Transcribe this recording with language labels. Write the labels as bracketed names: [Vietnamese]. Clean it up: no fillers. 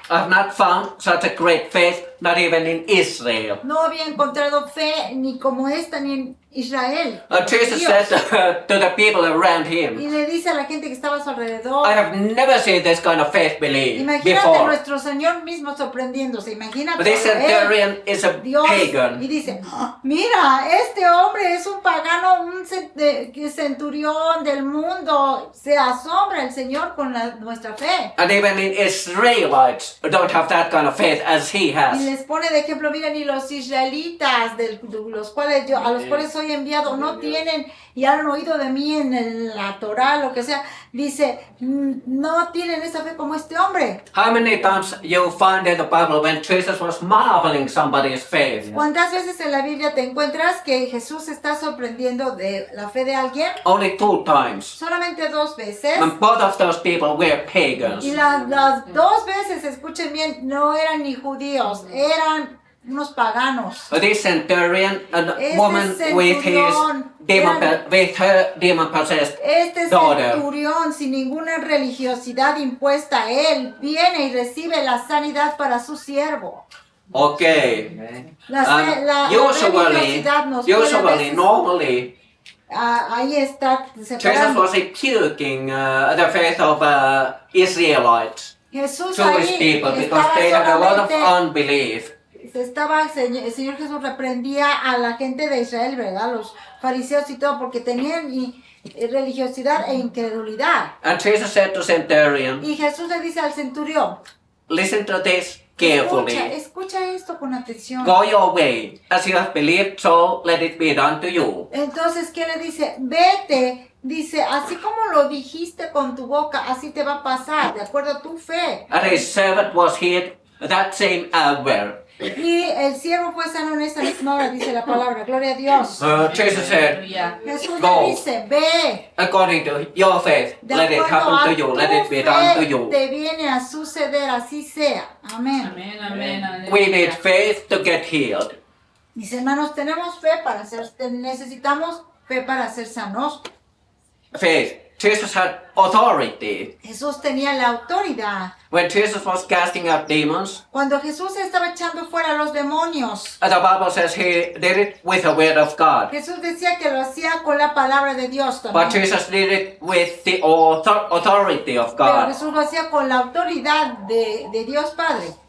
[English] I have not found such a great faith, not even in Israel." [Spanish] no había encontrado fe ni como esta ni en Israel. [English] Jesus [Spanish] Dios. [English] said to the people around him, [Spanish] Y le dice a la gente que estaba a su alrededor. [English] "I have never seen this kind of faith believe [Spanish] Imagínate [English] before." [Spanish] nuestro Señor mismo sorprendiéndose. Imagínate. [English] But this centurion is a [Spanish] Dios, y [English] pagan. [Spanish] dice, mira, este hombre es un pagano, un centurión del mundo. Se asombra el Señor con nuestra fe. [English] And even in Israelites don't have that kind of faith as he [Spanish] Y [English] has. [Spanish] les pone de ejemplo, mira, ni los israelitas, a los cuales soy enviado, no tienen y han oído de mí en la Torah, lo que sea. Dice, no tienen esa fe como este hombre. [English] How many times you find in the Bible when Jesus was marveling somebody's faith? [Spanish] ¿Cuántas veces en la Biblia te encuentras que Jesús está sorprendiendo de la fe de alguien? [English] Only 2 times. [Spanish] Solamente 2 veces. [English] And both of those people were pagans. [Spanish] Y las 2 veces, escuchen bien, no eran ni judíos, eran unos paganos. [English] This centurion, a woman with [Spanish] centurión [English] with her demon-possessed [Spanish] Este daughter. centurión, sin ninguna religiosidad impuesta a él, viene y recibe la sanidad para su siervo. [English] Okay. [Spanish] La religiosidad nos puede a [English] Usually, [Spanish] veces- [English] normally, [Spanish] ahí está [English] Jesus [Spanish] separando. [English] was imputing the faith of Israelites. [Spanish] Jesús [English] Jewish [Spanish] ahí [English] people because [Spanish] estaba [English] they had a lot of [Spanish] solamente, [English] unbelief. [Spanish] el Señor Jesús reprendía a la gente de Israel, ¿verdad? Los fariseos y todo, porque tenían religiosidad e incredulidad. [English] And Jesus said to centurion, [Spanish] Y Jesús le dice al centurión, [English] listen to this carefully. [Spanish] escucha esto con atención. [English] Go your way, as you have believed, so let it be done to you. [Spanish] Entonces, ¿qué le dice? Vete, dice, así como lo dijiste con tu boca, así te va a pasar, de acuerdo a tu fe. [English] And his servant was healed that same hour. [Spanish] Y el siervo fue sano en esa misma hora, dice la palabra, gloria a Dios. [English] Jesus said, [Spanish] Jesús [English] Go. [Spanish] le dice, ve, [English] according to your faith, [Spanish] de [English] let it [Spanish] acuerdo [English] happen [Spanish] a [English] to you, [Spanish] tu [English] let it be done to [Spanish] fe [English] you. [Spanish] te viene a suceder, así sea. Amén. [English] We need faith to get healed. [Spanish] Mis hermanos, tenemos fe para necesitamos fe para ser sanos. [English] Faith. Jesus had authority. [Spanish] Jesús tenía la autoridad. [English] When Jesus was casting out demons, [Spanish] Cuando Jesús estaba echando fuera a los demonios, [English] the Bible says he did it with the word of God. [Spanish] Jesús decía que lo hacía con la palabra de Dios [English] But [Spanish] también. [English] Jesus did it with the authority of [Spanish] Pero [English] God. [Spanish] Jesús lo hacía con la autoridad de Dios Padre.